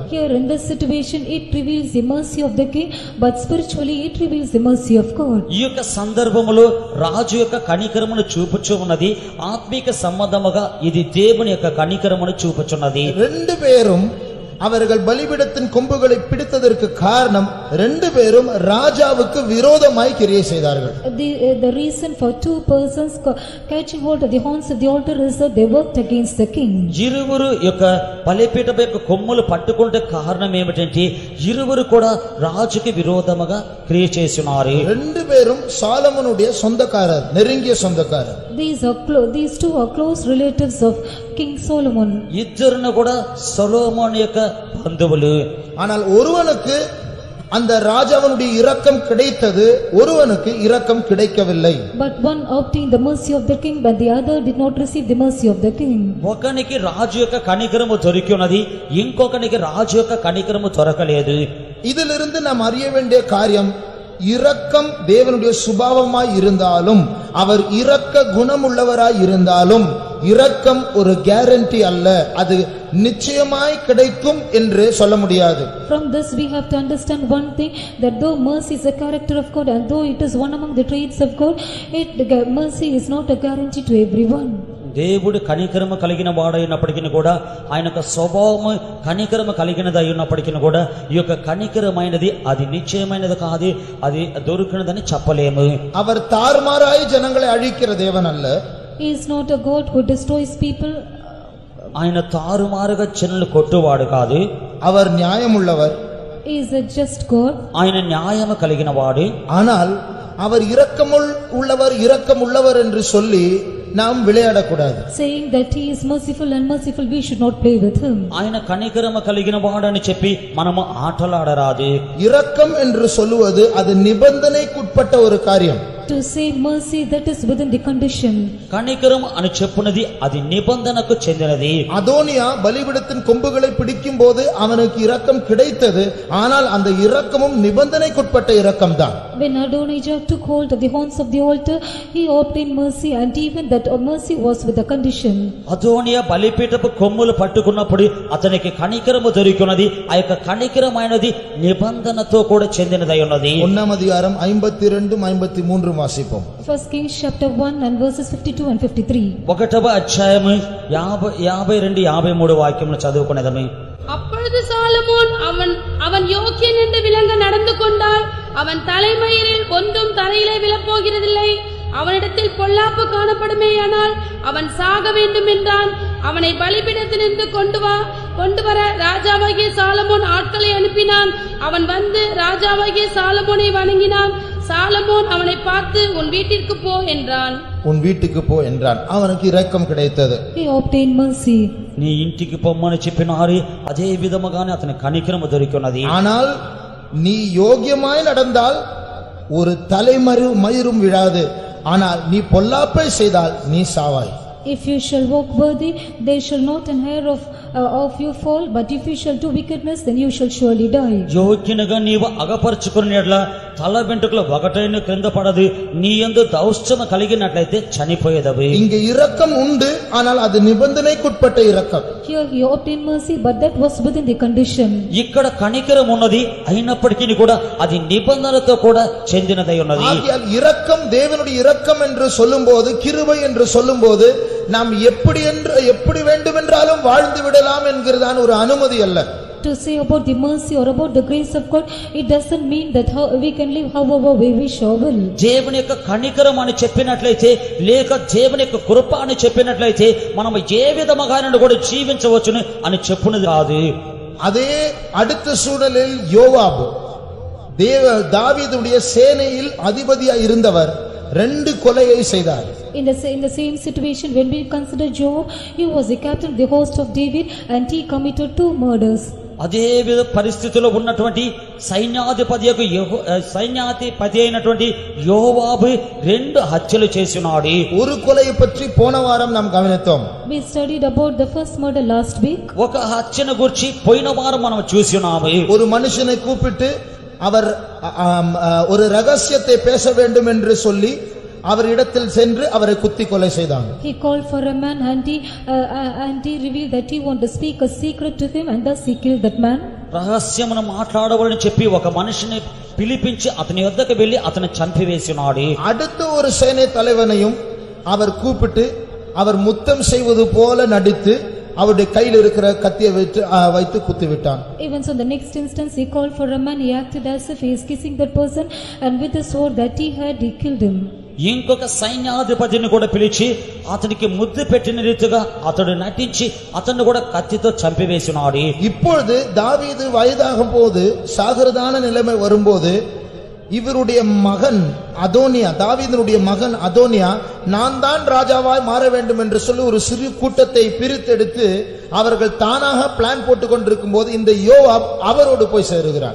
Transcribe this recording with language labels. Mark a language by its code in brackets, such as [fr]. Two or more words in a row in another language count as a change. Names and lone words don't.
[en] Here in this situation it reveals the mercy of the king, but spiritually it reveals the mercy of God. [te] ఈ యొక్క సందర్భములో రాజు యొక్క కనికరమును చూపుచు ఉన్నది, ఆత్మిక సంబంధముగా ఇది దేవుని యొక్క కనికరమును చూపుచున్నది. [ta] ரெண்டு பேரும் அவர்கள் பலிபீடத்தின் கொம்புகளை பிடித்ததற்கு காரணம் ரெண்டு பேரும் ராஜாவுக்கு விரோதமாய் கிரியை செய்தார்கள். [en] The reason for two persons catching hold of the horns of the altar is that they worked against the king. [te] ఇరువురు యొక్క బలిపీఠం యొక్క కొమ్ములు పట్టుకుంటే కారణం ఏమిటంటే ఇరువురు కూడా రాజుకి విరోధముగా క్రియ చేస్తున్నారు. [ta] ரெண்டு பேரும் சாலமோனுடைய சொந்தக்காரர், நெருங்கிய சொந்தக்காரர். [en] These two are close relatives of King Solomon. [te] ఇద్దరును కూడా సొలొమోను యొక్క బంధువులు. [ta] ஆனால் ஒருவனுக்கு அந்த ராஜாவினுடைய இரக்கம் கிடைத்தது, ஒருவனுக்கு இரக்கம் கிடைக்கவில்லை. [en] But one obtained the mercy of the king, but the other did not receive the mercy of the king. [te] ఒకనికి రాజు యొక్క కనికరము దొరికినది, ఇంకొకనికి రాజు యొక్క కనికరము దొరకలేదు. [ta] இதிலிருந்து நாம் அறிய வேண்டிய காரியம், இரக்கம் தேவனுடைய சுபாவமாய் இருந்தாலும், அவர் இரக்க குணமுள்ளவராய் இருந்தாலும், இரக்கம் ஒரு கேரண்டி அல்ல, அது நிச்சயமாய் கிடைக்கும் என்று சொல்ல முடியாது. [en] From this we have to understand one thing, that though mercy is a character of God and though it is one among the traits of God, mercy is not a guarantee to everyone. [te] దేవుడు కనికరము కలిగిన వాడైనప్పటికీ కూడా ఆయన యొక్క స్వభావము కనికరము కలిగినది అయినప్పటికీ కూడా ఈ యొక్క కనికరమైనది అది నిశ్చయమైనది కాదు, అది దొరికినదని చెప్పలేము. [ta] அவர் தாறுமாறாய் ஜனங்களை அழிக்கிற தேவன் அல்ல. [en] He is not a God who destroys people. [te] ఆయన తారుమారుగా జనులు కొట్టువాడు కాదు. [ta] அவர் நியாயமுள்ளவர். [en] He is a just God. [te] ఆయన న్యాయము కలిగిన వాడు. [ta] ஆனால் அவர் இரக்கமுள்ளவர் என்று சொல்லி நாம் விளையாடக்கூடாது. [en] Saying that he is merciful and merciful, we should not play with him. [te] ఆయన కనికరము కలిగిన వాడని చెప్పి మనము ఆటలాడరాదు. [ta] இரக்கம் என்று சொல்லுவது அது நிபந்தனைக்குட்பட்ட ஒரு காரியம். [en] To say mercy, that is within the condition. [te] కనికరం అని చెప్పునది అది నిబంధనకు చెందినది. [ta] அதோனியா பலிபீடத்தின் கொம்புகளை பிடிக்கும் போது அவனுக்கு இரக்கம் கிடைத்தது, ஆனால் அந்த இரக்கமும் நிபந்தனைக்குட்பட்ட இரக்கம்தான். [en] When Adonijah took hold of the horns of the altar, he obtained mercy, and even that mercy was with a condition. [te] అదోనియా బలిపీఠపు కొమ్ములు పట్టుకున్నప్పుడు అతనికి కనికరము దొరికినది, ఆ యొక్క కనికరమైనది నిబంధనతో కూడా చెందినదై ఉన్నది. [ta] 1ஆம் அதிகாரம் 52 53 வாசிப்போம். [en] First Kings chapter 1 and verses 52 and 53. [te] 1వ అధ్యాయము 52 53 వాక్యములు చదువుకునేదమే. [ta] அப்பொழுது சாலமோன் அவன் யோக்கியன் என்று விளங்க நடந்து கொண்டால் அவன் தலைமயிரில் ஒன்றும் தரையிலே விழப்போகிறதில்லை. அவனிடத்தில் பொல்லாப்பு காணப்படுமேயானால் அவன் சாக வேண்டும் என்றான். அவனை பலிபீடத்திலிருந்து கொண்டு வர ராஜாவாகிய சாலமோன் ஆட்களை அனுப்பினான். அவன் வந்து ராஜாவாகிய சாலமோனை வணங்கினான். சாலமோன் அவனை பார்த்து உன் வீட்டிற்கு போ என்றான். உன் வீட்டுக்கு போ என்றான். அவனுக்கு இரக்கம் கிடைத்தது. [en] He obtained mercy. [te] నీ ఇంటికి పొమ్మని చెప్పినారు, అదే విధముగానే అతని కనికరము దొరికినది. [ta] ஆனால் நீ யோகியமாய் நடந்தால் ஒரு தலைமயிரும் விழாது, ஆனால் நீ பொல்லாப்பை செய்தால் நீ சாவாய். [en] If you shall walk worthy, there shall not an hair of of you fall, but if you shall do wickedness, then you shall surely die. [te] యోగ్యునిగా నీవు అగపరుచుకుని ఎడల తల వెంట్రుకలు ఒకటైన క్రింద పడదు, నీ యందు దౌష్ట్యము కలిగినట్లయితే చనిపోయేదవి. [ta] இங்க இரக்கம் உண்டு, ஆனால் அது நிபந்தனைக்குட்பட்ட இரக்கம். [en] Here he obtained mercy, but that was within the condition. [te] ఇక్కడ కనికరం ఉన్నది, అయినప్పటికీ కూడా అది నిబంధనతో కూడా చెందినదై ఉన్నది. [ta] ஆகையால் இரக்கம், தேவனுடைய இரக்கம் என்று சொல்லும்போது, கிருபை என்று சொல்லும்போது, நாம் எப்படி வேண்டுமென்றாலும் வாழ்ந்து விடலாம் என்கிறதான ஒரு அனுமதி அல்ல. [en] To say about the mercy or about the grace of God, it doesn't mean that we can live however we wish or will. [te] దేవుని యొక్క కనికరం అని చెప్పినట్లయితే, లేక దేవుని యొక్క కృప అని చెప్పినట్లయితే, మనం ఏ విధముగానైనా కూడా జీవించవచ్చును అని చెప్పునది కాదు. [ta] அதே அடுத்த சூழலில் யோவாப், தாவீதுடைய சேனையில் அதிபதியாய் இருந்தவர் 2 கொலையை செய்தார். [en] In the same situation, when we consider Job, he was the captain of the host of David and he committed 2 murders. [te] అదే విధ పరిస్థితిలో ఉన్నటువంటి సైన్యాధిపతి అయినటువంటి యోవాబు 2 హత్యలు చేసినాడు. [ta] ஒரு கொலையை பற்றி போன வாரம் நாம் கவனித்தோம். [en] We studied about the first murder last week. [te] ఒక హత్యను గురించి పోయిన వారం మనం చూసినాము. [ta] ஒரு மனுஷனை கூப்பிட்டு அவர் ஒரு ரகசியத்தை பேச வேண்டும் என்று சொல்லி அவர் இடத்தில் சென்று அவரை குத்தி கொலை செய்தான். [en] He called for a man and he revealed that he wanted to speak a secret to him, and thus he killed that man. [te] రహస్యమును మాట్లాడవలని చెప్పి ఒక మనిషిని పిలిపించి అతని వద్దకు వెళ్లి అతను చంపివేసినాడు. [ta] அடுத்த ஒரு சேனை தலைவனையும் அவர் கூப்பிட்டு அவர் முத்தம் செய்வது போல நடித்து அவருடைய கையில் இருக்கிற கத்தியை வைத்து குத்தி விட்டான். [en] Even so, the next instance he called for a man, he acted as if he is kissing that person, and with the sword that he had, he killed him. [te] ఇంకొక సైన్యాధిపతిని కూడా పిలిచి అతనికి ముద్దు పెట్టిన రీతిగా అతడు నటించి అతన్ని కూడా కత్తితో చంపివేసినాడు. [ta] இப்பொழுது தாவீது வயதாகும் போது, சாகிறதான நிலைமை வரும்போது, இவருடைய மகன் அதோனியா, தாவீதுடைய மகன் அதோனியா, நான் தான் ராஜாவாய் மாற வேண்டும் என்று சொல்லி ஒரு சிறு கூட்டத்தை பிரித்தெடுத்து அவர்கள் தானாக பிளான் போட்டுக் கொண்டிருக்கும் போது இந்த யோவாப் அவரோடு போய் சேருகிறார்.